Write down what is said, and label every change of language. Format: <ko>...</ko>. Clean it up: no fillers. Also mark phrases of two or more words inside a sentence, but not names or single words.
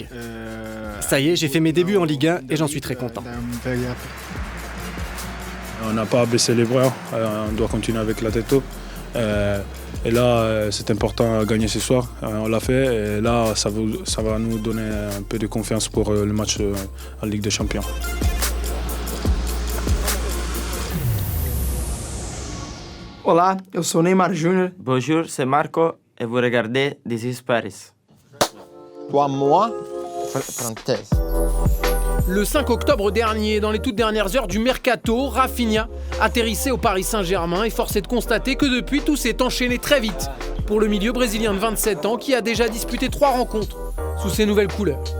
<fr>Ça y est, j'ai fait mes débuts en Ligue 1 et j'en suis très content. On n'a pas baissé les bras, on doit continuer avec la tête haute. Et là, c'est important à gagner ce soir. On l'a fait et là, ça va nous donner un peu de confiance pour le match en Ligue des Champions.</fr> <pt>Olá, eu sou Neymar Júnior.</pt> <fr>Bonjour, c'est Marco et vous regardez This is Paris. Toi, moi, parenthèse. Le 5 octobre dernier, dans les toutes dernières heures du mercato, Rafinha atterrissait au Paris Saint-Germain et force est de constater que depuis, tout s'est enchaîné très vite pour le milieu brésilien de 27 ans qui a déjà disputé 3 rencontres sous ses nouvelles couleurs.</fr>